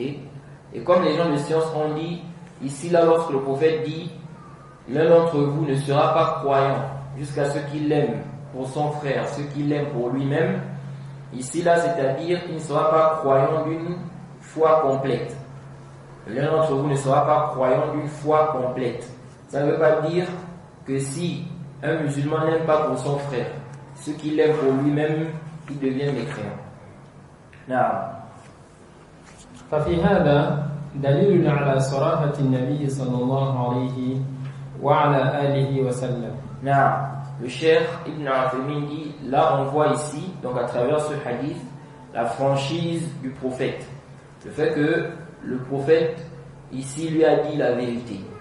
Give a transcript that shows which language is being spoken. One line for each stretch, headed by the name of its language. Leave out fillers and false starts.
French: Et comme les gens de science ont dit ici, là, lorsque le prophète dit l'un d'entre vous ne sera pas croyant jusqu'à ce qu'il aime pour son frère, ce qu'il aime pour lui-même, ici, là, c'est-à-dire qu'il ne sera pas croyant d'une foi complète. L'un d'entre vous ne sera pas croyant d'une foi complète. Ça ne veut pas dire que si un musulman n'aime pas pour son frère, ce qu'il aime pour lui-même, il devient mécréant.
Arabic: ففي هذا دليل على صراحة النبي صلى الله عليه وعلى آله وسلم.
French: Le Cheikh Ibn Uthaymin dit, là on voit ici, donc à travers ce hadith, la franchise du prophète. Le fait que le prophète ici lui a dit la vérité.